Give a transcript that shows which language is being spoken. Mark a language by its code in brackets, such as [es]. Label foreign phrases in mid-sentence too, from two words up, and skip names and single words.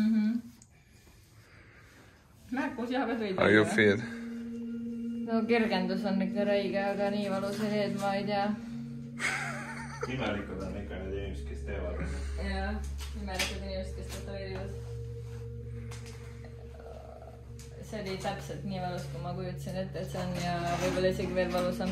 [et] Märkus jah, veel võid. [en] How you feel? [et] No kergendus on ikka räige, aga nii valus oli, et ma ei tea. Imelikud on ikka need inimesed, kes teevad. Jah, imelikud inimesed, kes tatoveerivad. See oli täpselt nii valus, kui ma kujutasin ette, et see on ja võib-olla isegi veel valusam.